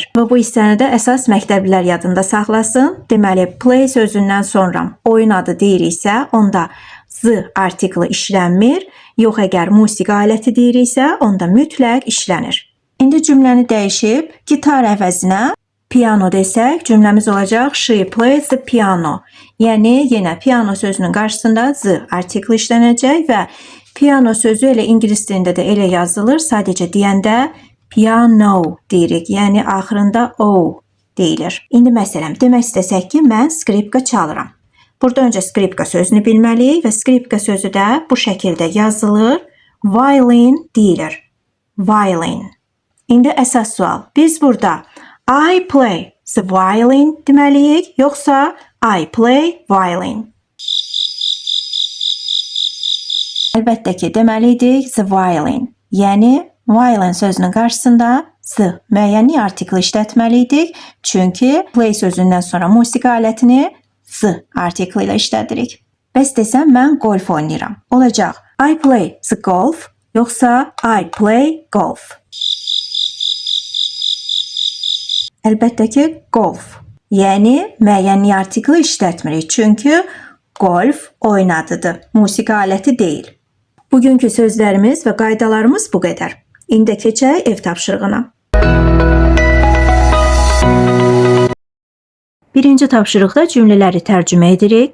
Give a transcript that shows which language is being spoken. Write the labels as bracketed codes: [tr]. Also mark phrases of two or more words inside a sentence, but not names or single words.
[az] Və bu hissəni də əsas məktəblilər yadında saxlasın. Deməli, play sözündən sonra oyun adı deyiriksə, onda the artiklı işlənmir. Yox, əgər musiqi aləti deyiriksə, onda mütləq işlənir. İndi cümləni dəyişib, gitar əvəzinə piano desək, cümləmiz olacaq [en] she plays the piano. [az] Yəni, yenə piano sözünün qarşısında the artiklı işlənəcək və piano sözü elə ingilis dilində də elə yazılır. Sadəcə deyəndə piano deyirik. Yəni, axırında o deyilir. İndi məsələn, demək istəsək ki, mən skripka çalıram. Burada öncə skripka sözünü bilməliyik və skripka sözü də bu şəkildə yazılır. Violin deyilir. Violin. İndi əsas sual. Biz burada [en] I play the violin [az] deməliyik, yoxsa [en] I play violin? [az] Əlbəttə ki, deməliydik [en] the violin. [az] Yəni, violin sözünün qarşısında the müəyyənli artiklı işlətməliydik. Çünki play sözündən sonra musiqi alətini the artiklı ilə işlədirik. Bəs desəm, mən golf oynayıram. Olacaq, [en] I play the golf, yoxsa I play golf? [az] Əlbəttə ki, golf. Yəni, müəyyənli artiklı işlətmirik. Çünki golf oyun adıdır, musiqi aləti deyil. Bugünkü sözlərimiz və qaydalarımız bu qədər. İndi keçək ev tapşırığına. Birinci tapşırıqda cümlələri tərcümə edirik.